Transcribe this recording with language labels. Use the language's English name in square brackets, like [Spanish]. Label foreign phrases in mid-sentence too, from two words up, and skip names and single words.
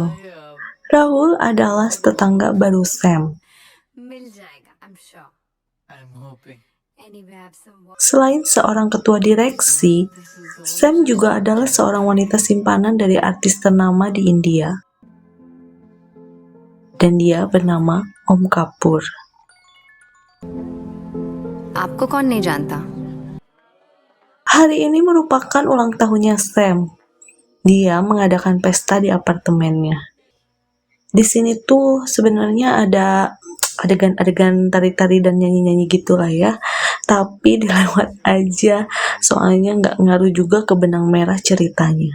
[Indonesian] Rahul adalah tetangga baru Sam. Selain seorang ketua direksi, Sam juga adalah seorang wanita simpanan dari artis ternama di India. Dan dia bernama Om Kapoor. [Hindi] आपको कौन नहीं जानता? [Indonesian] Hari ini merupakan ulang tahunnya Sam. Dia mengadakan pesta di apartemennya. Di sini tuh sebenarnya ada adegan-adegan tari-tari dan nyanyi-nyanyi gitulah ya. Tapi dilewat aja, soalnya nggak ngaruh juga ke benang merah ceritanya.